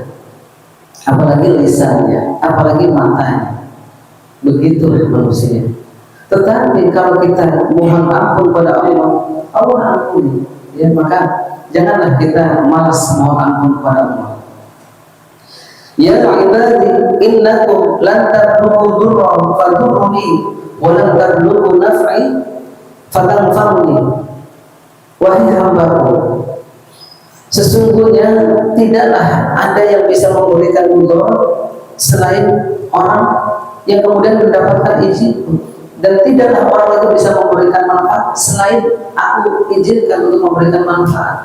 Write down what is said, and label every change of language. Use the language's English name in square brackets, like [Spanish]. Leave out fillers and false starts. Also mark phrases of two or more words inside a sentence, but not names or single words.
[Indonesian] Apalagi lisannya, apalagi matanya, begitulah manusia. Tetapi kalau kita mohon ampun pada Allah, Allah ampuni, ya, maka janganlah kita malas mohon ampun kepada Allah. [Arabic] يا عبادي إنكم لن تبلغوا ضري فتضروني ولن تبلغوا نفعي فتنفعوني. [Indonesian] Wahai hambaku, Sesungguhnya tidaklah ada yang bisa memberikan mudarat selain orang yang kemudian mendapatkan izin, dan tidaklah orang itu bisa memberikan manfaat selain aku izinkan untuk memberikan manfaat.